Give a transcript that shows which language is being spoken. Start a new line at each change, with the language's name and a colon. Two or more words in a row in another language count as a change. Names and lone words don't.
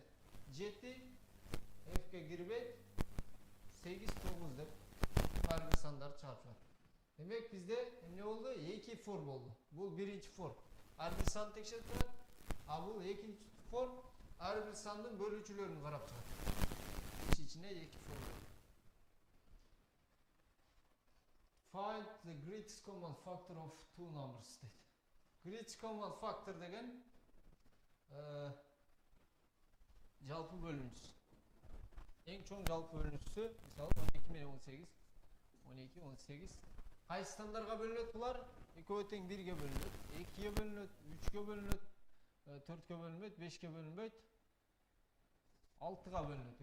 Kyrgyz: 7 f-ге кирбейт, 8 9 деп ар бир сандарды чыгарып чыгат. Демек бизде эмне болду? 2 for болду. Бул биринчи for. Ар бир санды текшерип турат. А бул экинчи for ар бир сандын бөлүүчүлөрүн карап чыгат.
Turkish: İçine 2 for.
English: Find the greatest common factor of two numbers дейт. Greatest common factor
Kyrgyz: деген жалпы бөлүүчүсү. Эң чоң жалпы бөлүүчүсү, мисалы 12 менен 18. 12 18. Кайсы сандарга бөлүнөт булар? Экөө тең 1-ге бөлүнөт, 2-ге бөлүнөт, 3-ге бөлүнөт, 4-ге бөлүнбөйт, 5-ге бөлүнбөйт, 6-га бөлүнөт.